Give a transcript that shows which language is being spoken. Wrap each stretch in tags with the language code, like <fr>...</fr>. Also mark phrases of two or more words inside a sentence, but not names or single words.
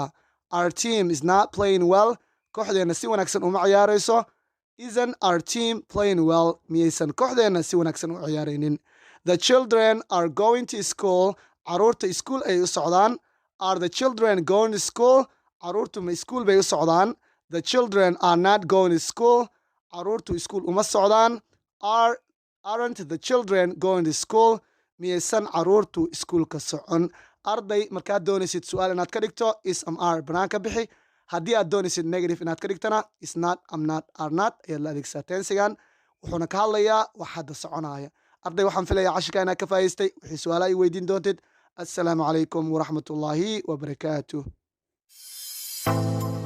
<en>Our team is not playing well.</en> <so>Kooxdeenna si wanaagsan uma ciyaarayso.</so> <en>Isn't our team playing well?</en> <so>Miyaysan kooxdeenna si wanaagsan u ciyaaraynin.</so> <en>The children are going to school.</en> <so>Caruurta iskuul ay u socdaan.</so> <en>Are the children going to school?</en> <so>Caruurtu ma iskuul bay u socdaan.</so> <en>The children are not going to school.</en> <so>Caruurtu iskuul uma socdaan.</so> <en>Aren't the children going to school?</en> <so>Miyaysan caruurtu iskuulka socon. Arday markaad doonaysid su'aal inaad ka dhigto</so> <en>is am are</en> <so>banaanka bixi. Haddii aad doonaysid negative inaad ka dhigtana</so> <en>is not am not are not</en> <so>ayaad la adeegsaa tensigan. Wuxuuna ka hadlayaa wax hadda soconaya. Arday waxaan filayaa cashirka inaad ka faa'iidaystay. Wixii su'aalaha ay weydiin doontid.</so> <ar>السلام عليكم ورحمة الله وبركاته.</ar>